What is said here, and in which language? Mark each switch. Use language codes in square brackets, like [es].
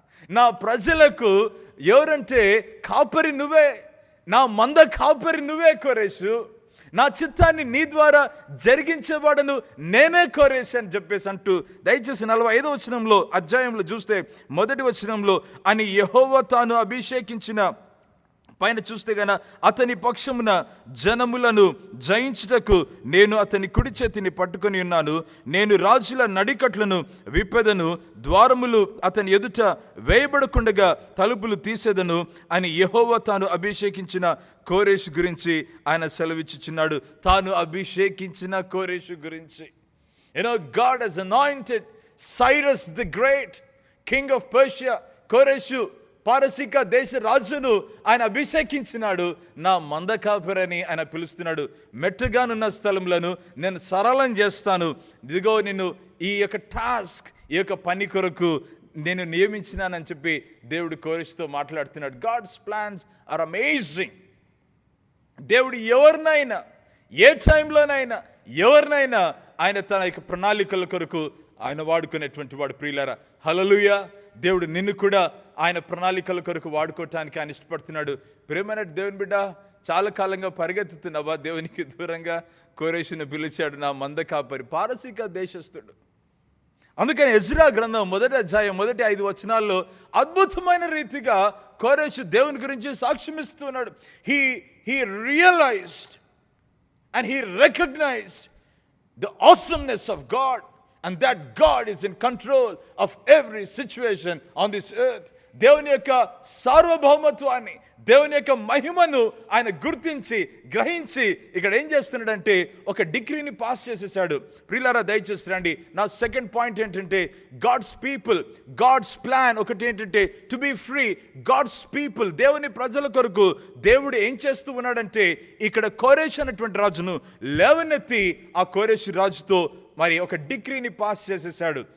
[te] నా ప్రజలకు ఎవరంటే కాపరి నువ్వే, నా మంద కాపరి నువ్వే కోరేషు, నా చిత్తాన్ని నీ ద్వారా జరిగించేవాడను నేనే కోరేషు అని చెప్పేసి అంటూ, దయచేసి 45వ వచనంలో అధ్యాయంలో చూస్తే 1వ వచనంలో, అని యెహోవా తాను అభిషేకించిన పైన చూస్తే గన అతని పక్షమున జనములను జయించుటకు నేను అతని కుడి చేతిని పట్టుకొని ఉన్నాను. నేను రాజుల నడికట్లను విప్పెదను, ద్వారములు అతని ఎదుట వేయబడకుండగా తలుపులు తీసేదను అని యెహోవా తాను అభిషేకించిన కోరేషు గురించి ఆయన సెలవిచ్చుచున్నాడు. తాను అభిషేకించిన కోరేషు గురించి. [en] God has anointed Cyrus the great king of Persia. [te] కోరేషు పారసీక దేశ రాజును ఆయన అభిషేకించినాడు. నా మంద కాపరని ఆయన పిలుస్తున్నాడు. మెట్టుగానున్న స్థలములను నేను సరళం చేస్తాను. ఇదిగో నిన్ను ఈ యొక్క టాస్క్, ఈ యొక్క పని కొరకు నేను నియమించినానని చెప్పి దేవుడు కోరేషుతో మాట్లాడుతున్నాడు. [en] God's plans are amazing. [te] దేవుడు ఎవరినైనా, ఏ టైంలోనైనా, ఎవరినైనా ఆయన తన యొక్క ప్రణాళికల కొరకు ఆయన వాడుకునేటువంటి వాడు. ప్రియులారా, హల్లెలూయా. దేవుడు నిన్ను కూడా ఆయన ప్రణాళికల కొరకు వాడుకోవటానికి ఆయన ఇష్టపడుతున్నాడు. ప్రేమైన దేవుని బిడ్డ, చాలా కాలంగా పరిగెత్తుతున్నావా దేవునికి దూరంగా? కోరేషును పిలిచాడు నా మంద కాపరి. పారసీక దేశస్థుడు, అందుకని ఎజ్రా గ్రంథం 1వ అధ్యాయం 1-5 వచనాల్లో అద్భుతమైన రీతిగా కోరెషు దేవుని గురించి సాక్ష్యమిస్తున్నాడు. [en] He realized and he recognized the awesomeness of God, and that God is in control of every situation on this earth. [te] దేవుని యొక్క సార్వభౌమత్వాన్ని, దేవుని యొక్క మహిమను ఆయన గుర్తించి గ్రహించి ఇక్కడ ఏం చేస్తున్నాడంటే ఒక డిగ్రీని పాస్ చేసేసాడు. ప్రియులారా దయచేసి రండి. నా సెకండ్ పాయింట్ ఏంటంటే [en] God's people, God's plan. [te] ఒకటి ఏంటంటే [en] To be free. [te] God's people, దేవుని ప్రజల కొరకు దేవుడు ఏం చేస్తూ ఉన్నాడంటే ఇక్కడ కోరెషు అనేటువంటి రాజును లేవనెత్తి ఆ కోరెషు రాజుతో మరి ఒక డిగ్రీని పాస్ చేసేసాడు.